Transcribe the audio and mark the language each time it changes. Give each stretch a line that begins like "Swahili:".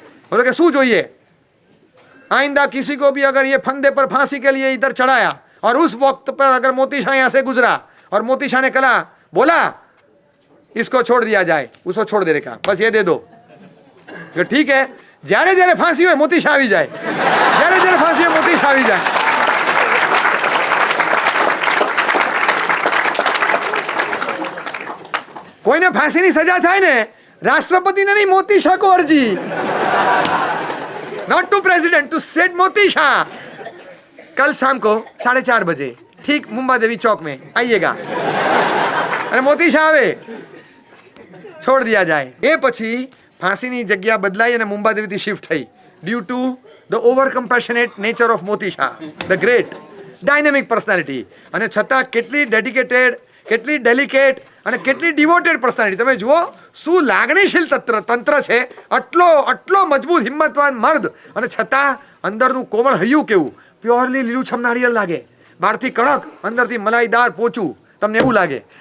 Gujarati: બોલો કે શું જોઈએ
Hindi: आइंदा किसी को भी अगर ये फंदे पर फांसी के लिए इधर चढ़ाया और उस वक्त पर अगर मोतीशाह यहाँ से गुजरा और मोतीशाह ने कहा बोला इसको छोड़ दिया जाए उसको छोड़ देने का बस ये दे दो तो ठीक है
Gujarati: જ્યારે જ્યારે ફાંસી હોય મોતીશા આવી જાય જ્યારે જ્યારે ફાંસી હોય મોતીશા આવી જાય કોઈને ફાંસીની સજા થાય ને
Hindi: राष्ट्रपति ने नहीं, मोती शाह को अर्जी,
English: Not to president, to Seth Moti Shah.
Hindi: कल शाम को 4:30 बजे ठीक मुंबा देवी चौक में आइएगा
Gujarati: અને મોતી શાહ આવે,
Hindi: છોડ દિયા જાય।
Gujarati: એ પછી ફાંસીની જગ્યા બદલાઈ અને મુંબા દેવીથી શિફ્ટ થઈ
English: Due to the over compassionate nature of Moti Shah, the great dynamic personality.
Gujarati: અને છતાં કેટલી ડેડિકેટેડ, કેટલી ડેલિકેટ અને કેટલી ડિવોટેડ પર્સનાલિટી। તમે જુઓ શું લાગણીશીલ તંત્ર છે, આટલો મજબૂત હિંમતવાન મર્દ અને છતાં અંદરનું કોમળ હૈયું કેવું, પ્યોરલી લીલુંછમ નારિયેળ લાગે, બહારથી કડક અંદરથી મલાઈદાર પોચું તમને એવું લાગે।